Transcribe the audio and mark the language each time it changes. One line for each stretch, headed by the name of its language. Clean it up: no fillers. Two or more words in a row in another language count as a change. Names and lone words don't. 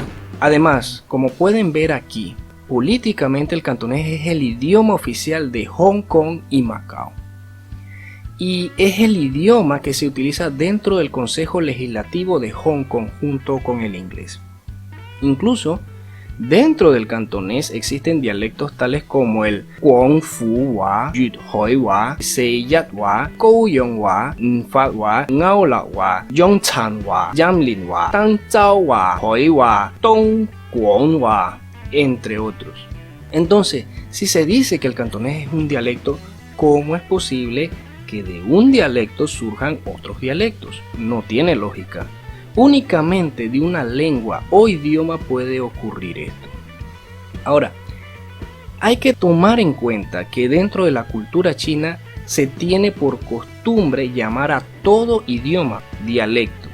Spanish: Además, como pueden ver aquí, políticamente el cantonés es el idioma oficial de Hong Kong y Macao, y es el idioma que se utiliza dentro del Consejo Legislativo de Hong Kong junto con el inglés. Incluso, dentro del cantonés existen dialectos tales como el Guangfu-hua, Yut-hoi-hua, Seyat-hua, Gouyong-hua, Nfat-hua, Ngao-la-hua, Yongchan-hua, Yamlin-hua, Tanzhao-hua, Hoi-hua, Dong-guong-hua, entre otros. Entonces, si se dice que el cantonés es un dialecto, ¿cómo es posible que de un dialecto surjan otros dialectos? No tiene lógica. Únicamente de una lengua o idioma puede ocurrir esto. Ahora, hay que tomar en cuenta que dentro de la cultura china se tiene por costumbre llamar a todo idioma dialecto.